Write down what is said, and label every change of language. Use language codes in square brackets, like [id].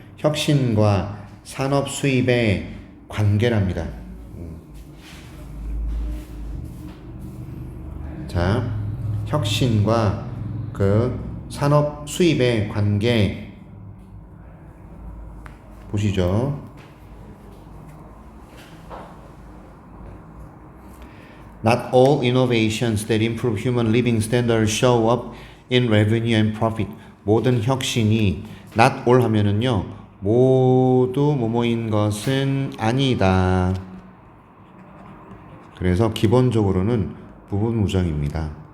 [ko] 혁신과 산업 수입의 관계랍니다. 자, 혁신과 그 산업 수입의 관계 보시죠. [en] Not all innovations that improve human living standards show up in revenue and profit. [ko] 모든 혁신이 [en] not all [ko] 하면은요 모두 뭐뭐인 것은 아니다. 그래서 기본적으로는 부분 무정입니다.